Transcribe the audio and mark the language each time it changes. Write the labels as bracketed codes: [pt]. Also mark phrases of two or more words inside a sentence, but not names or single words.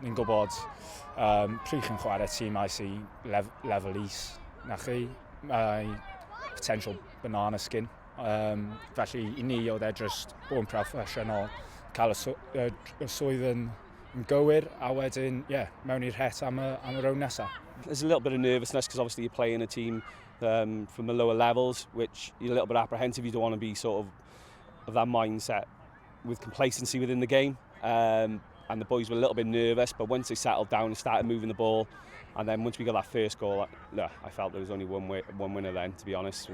[cy] Ni'n gwybod pryd chi'n chwarae tîmau sy'n lefel is. Na chi, mae [en] potential banana skin. [cy] Felly i ni oedd e jyst bod yn proffesiynol, cael y swydd yn gywir, a wedyn, mewn i'r het am y rownd nesaf. [en] There's a little bit of nervousness because obviously you're playing a team from the lower levels, which you're a little bit apprehensive. You don't want to be sort of that mindset with complacency within the game. And the boys were a little bit nervous, but once they settled down and started moving the ball, and then once we got that first goal, I felt there was only one winner then, to be honest.